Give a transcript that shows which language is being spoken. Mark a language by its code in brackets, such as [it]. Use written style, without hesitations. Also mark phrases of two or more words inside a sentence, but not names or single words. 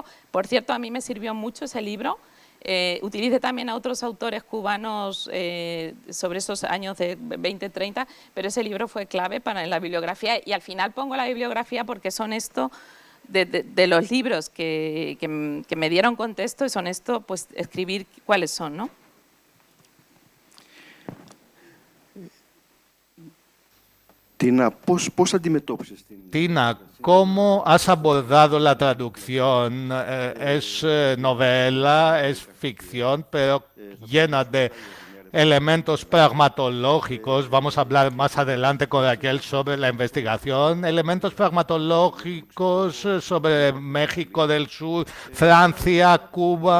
[es] Por cierto, a mí me sirvió mucho ese libro. Utilicé también a otros autores cubanos sobre esos años de 20, 30, pero ese libro fue clave para la bibliografía, y al final pongo la bibliografía porque son esto de los libros que me dieron contexto, y son esto, pues escribir cuáles son, ¿no? [el] Τίνα, πώς αντιμετώπισες την... [es] Tina, ¿cómo has abordado la traducción? Es novela, es ficción, pero llena de elementos pragmatológicos. Vamos a hablar más adelante con Raquel sobre la investigación. Elementos pragmatológicos sobre México del Sur, Francia, Cuba.